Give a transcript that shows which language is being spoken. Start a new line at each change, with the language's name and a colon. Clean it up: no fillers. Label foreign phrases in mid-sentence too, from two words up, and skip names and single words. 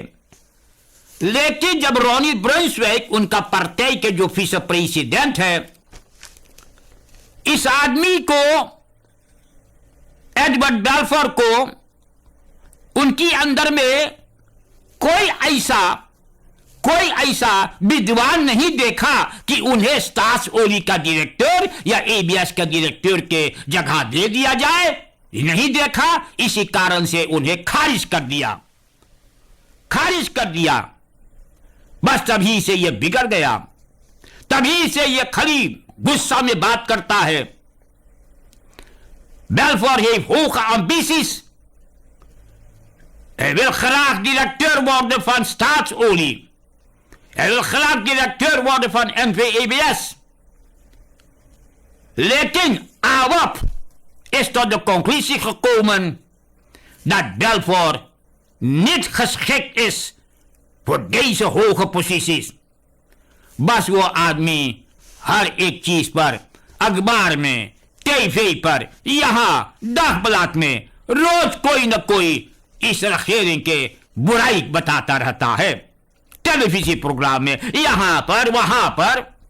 Caribbean Hindustani: लेकिन जब रॉनी ब्रेसवेट उनका पर्यायी के जो विस प्रेसिडेंट है, इस आदमी को एडवर्ड बेल्फोर को उनकी अंदर में कोई ऐसा विद्वान नहीं देखा कि उन्हें स्टार्स ओली का डायरेक्टर या एबीएस का डायरेक्टर के जगह दे दिया जाए, नहीं देखा। इसी कारण से उन्हें खारिज कर दिया। बस तभी से यह बिगड़ गया, तभी से यह खली गुस्सा में बात करता है।
Dutch: बेल्फोर heeft hoge ambities. Hij wil graag directeur worden van staatsolie. Hij wil graag directeur worden van NVEBS. Lekin AWAP is tot de conclusie gekomen dat Beelvoort niet geschikt is voor deze hoge posities.
Caribbean Hindustani: बस वो आदमी हर एक चीज पर, अखबार में, टीवी पर, यहां दाखबलात में रोज कोई न कोई इस रखेरी के बुराई बताता रहता है, टेलीविजन प्रोग्राम में, यहां पर वहां पर।